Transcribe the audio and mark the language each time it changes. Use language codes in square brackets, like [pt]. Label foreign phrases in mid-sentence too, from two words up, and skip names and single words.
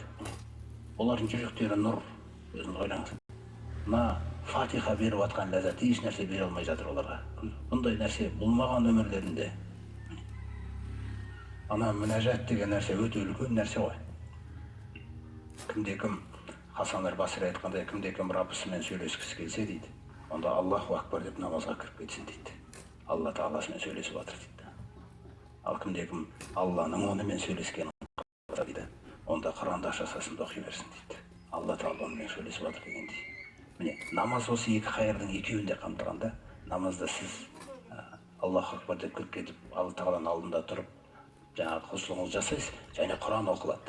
[kk] Олардың жүректері нұр. Өзіңіз ойлаңыз. Мына Фатиха беріп атқан ләззат еш нәрсе бере алмай жатыр оларға. Бұндай нәрсе болмаған өмірлерінде. Ана мінәжат деген нәрсе өте үлкен нәрсе ғой. Кімде-кім Хасан аль-Басри айтқандай, кімде-кім Раббысымен сөйлескісі келсе дейді, онда [ar] الله أكبر [kk] деп намазға кіріп кетсін дейді. Алла тағаласымен сөйлесіп жатыр дейді. Ал кімде-кім Алланың онымен сөйлескенін дейді, онда Құранды ашасасын оқи берсін дейді. Алла тағала онымен сөйлесіп жатыр дегендей. Міне, намаз осы екі қайырдың екеуін де қамтығанда, намазда сіз [ar] الله أكبر [kk] деп кіріп кетіп, Алла тағаланың алдында тұрып, жаңағы құлшылығыңызды жасайсыз, және Құран оқылады.